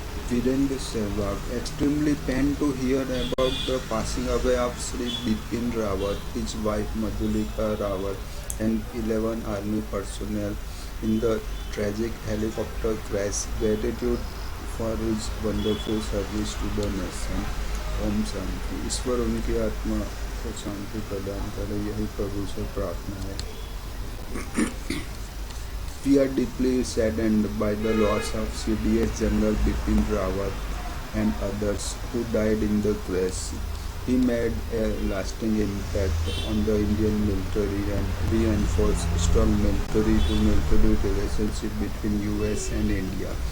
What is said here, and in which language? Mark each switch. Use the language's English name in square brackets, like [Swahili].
[English] Virendra Sehwag, extremely pained to hear about the passing away of Sri Bipin Rawat, his wife Madhulika Rawat, and 11 army personnel in the tragic helicopter crash. Gratitude for his wonderful service to the nation. [Hindi] Om Shanti. ईश्वर उनकी आत्मा को शांति प्रदान करे, यही प्रभु से प्रार्थना है। [English] We are deeply saddened by the loss of CDS General Bipin Rawat and others who died in the crash. He made a lasting impact on the Indian military and reinforced strong military-to-military relationship between US and India.